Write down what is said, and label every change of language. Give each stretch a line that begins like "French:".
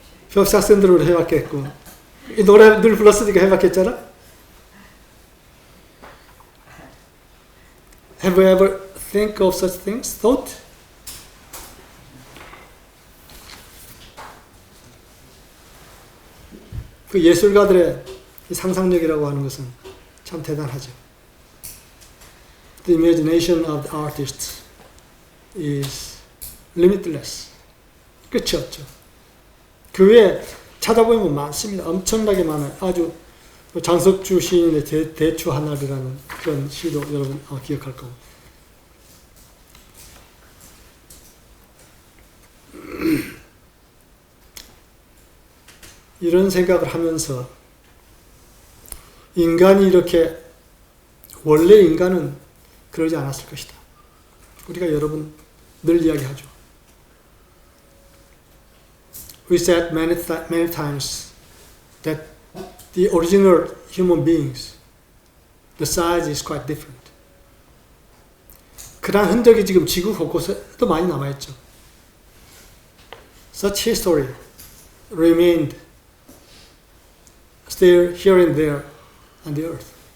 Korean: 협사학생들로 해봤겠고, 이 노래 늘 불렀으니까 해봤겠잖아?
English: Have you ever think of such things? Thought?
Korean: 그 예술가들의 이 상상력이라고 하는 것은 참 대단하죠.
English: The imagination of the artist is limitless.
Korean: 끝이 없죠. 그 외에 찾아보면 많습니다. 엄청나게 많아요. 아주 장석주 시인의 대추 하나리라는 그런 시도 여러분 기억할 거고. 이런 생각을 하면서 인간이 이렇게 원래 인간은 그러지 않았을 것이다. 우리가 여러분 늘 이야기하죠.
English: We said many times that the original human beings, the size is quite different.
Korean: 그러한 흔적이 지금 지구 곳곳에도 많이 남아있죠.
English: Such history remained still here and there on the earth.